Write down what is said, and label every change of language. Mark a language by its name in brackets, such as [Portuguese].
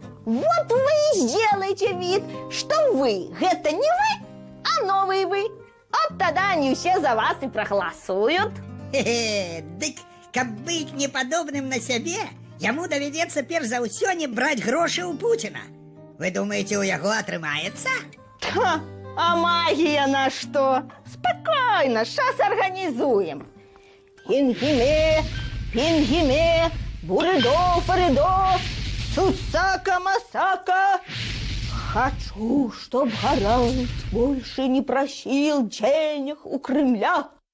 [Russian] Вот вы и сделаете вид, что вы, это не вы, а новый вы. Вот тогда они все за вас и проголосуют. [Belarusian] Хе-хе, дык, каб быть неподобным на себе, яму доведется перш за ўсё не брать гроши у Путина. Вы думаете, у яго атрымаецца? [Russian] Ха, а магия на что? Спокойно, сейчас организуем. Пингиме, пингиме, буридо, фаридо, сусака-масака. Хочу, чтоб Гарант больше не просил денег у Кремля.